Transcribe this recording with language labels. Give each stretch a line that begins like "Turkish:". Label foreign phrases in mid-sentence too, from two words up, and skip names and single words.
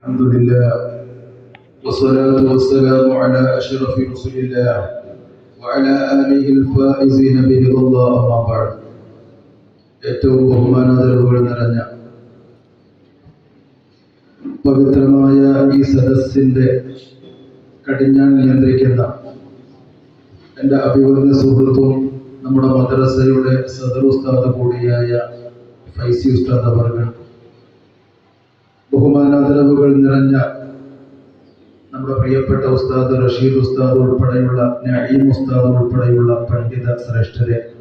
Arabic: الحمد لله والصلاة والسلام على أشرف رسل الله وعلى آله الفائزين برضا الله أما بعد.
Malayalam: ഏറ്റവും ബഹുമാനാദരവുകൾ നിറഞ്ഞ പവിത്രമായ ഈ സദസ്സിന്റെ കടിഞ്ഞാൺ നിയന്ത്രിക്കുന്ന എൻ്റെ അഭിവന്യ സുഹൃത്തും നമ്മുടെ മദ്രസയുടെ സദർ ഉസ്താദ് കൂടിയായ ഫൈസി ഉസ്താദ് അവർകൾ, ബഹുമാനാദരവുകൾ നിറഞ്ഞ നമ്മുടെ പ്രിയപ്പെട്ട ഉസ്താദ് റഷീദ് ഉസ്താദ് ഉൾപ്പെടെയുള്ള നഈം ഉസ്താദ് ഉൾപ്പെടെയുള്ള പണ്ഡിത ശ്രേഷ്ഠരെ,